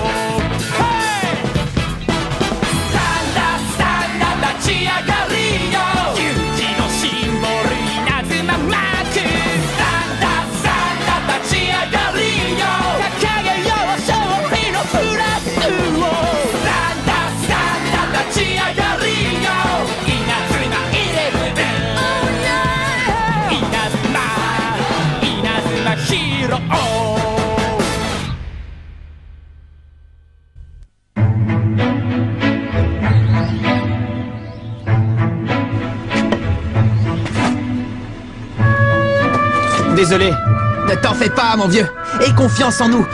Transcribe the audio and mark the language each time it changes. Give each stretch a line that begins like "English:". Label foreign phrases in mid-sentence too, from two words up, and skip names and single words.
Japanese: 立ち上がりよ勇気のシンボル稲妻マーク、立ち上がりよ掲げよう勝利のフラッグを、立ち上がりよ稲妻11、稲妻ヒーロー。
French: Désolé. Ne t'en fais pas, mon vieux. Aie confiance en nous.